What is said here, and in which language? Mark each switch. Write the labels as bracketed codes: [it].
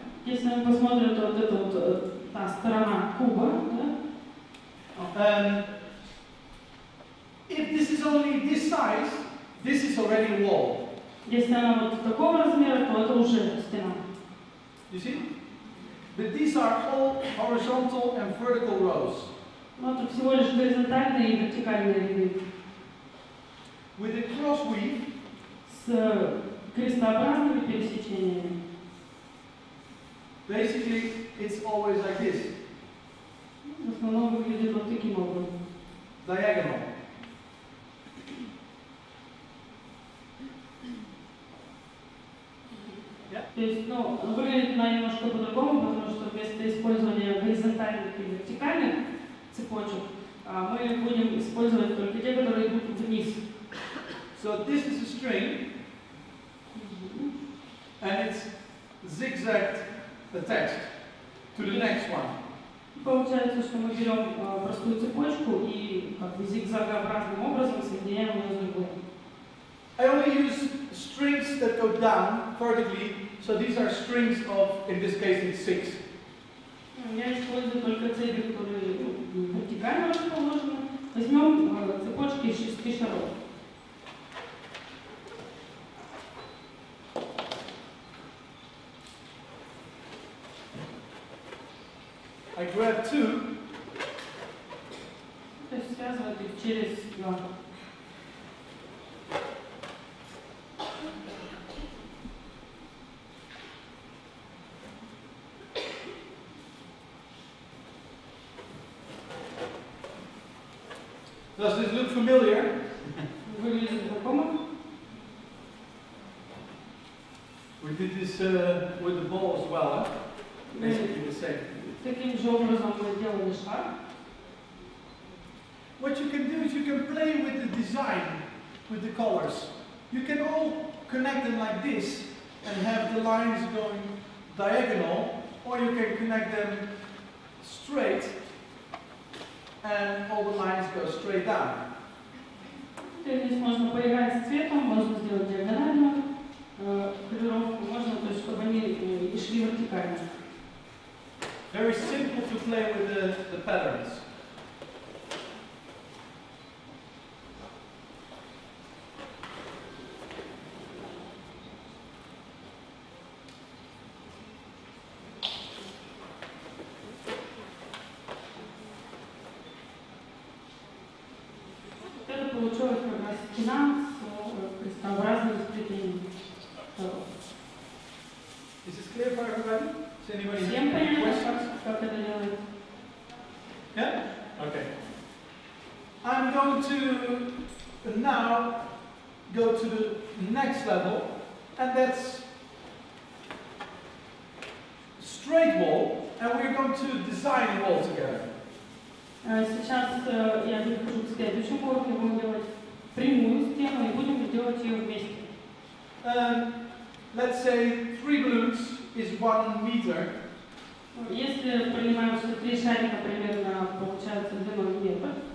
[ru] Если мы посмотрим, то вот это вот та сторона куба, да? [en] If this is only this size, this is already a wall. [ru] Если она вот такого размера, то это уже стена. [en] You see? But these are all horizontal and vertical rows. [ru] Но это всего лишь горизонтальные и вертикальные ряды. [en] With a cross weave, [ru] с крестообразными пересечениями. [en] Basically, it's always like this. [ru] В основном выглядит вот таким образом. [en] Diagonal. [ru] То есть, ну, выглядит она немножко по-другому, потому что вместо использования горизонтальных и вертикальных цепочек мы будем использовать только те, которые идут вниз. [en] So this is a string, and it's zigzagged attached to the next one. [ru] Получается, что мы берем простую цепочку и как бы зигзагообразным образом соединяем ее с другой. [en] I only use strings that go down vertically, so these are strings of, in this case, it's 6. [ru] Я использую только цепи, которые вертикально расположены. Возьмем цепочки из 6 шаров. [en] I grab 2. [ru] То есть связывать их через 2. [en] Does this look familiar? [ru] Выглядит знакомо. [en] We did this with the ball as well, huh? Basically the same. [ru] Таким же образом мы делали шар. [en] What you can do is you can play with the design, with the colors. You can all connect them like this and have the lines going diagonal, or you can connect them straight and all the lines go straight down. [ru] Здесь можно поиграть с цветом, можно сделать диагональную колеровку, можно, то есть, чтобы они и шли вертикально. [en] Very simple to play with the patterns. [ru] Это получилась как раз стена с крестообразным сплетением. [en] Is this clear for everybody? Is anybody [ru] Всем [en] have any [ru] понятно, [en] questions? [ru] как это делается? [en] Yeah? Okay. I'm going to now go to the next level, and that's straight wall, and we're going to design a wall together. [ru] Сейчас я перехожу к следующему уроку, будем делать прямую стену и будем делать ее вместе. [en] Let's say 3 balloons is 1 meter. [ru] Если принимаем, что 3 шарика примерно получается длиной метр.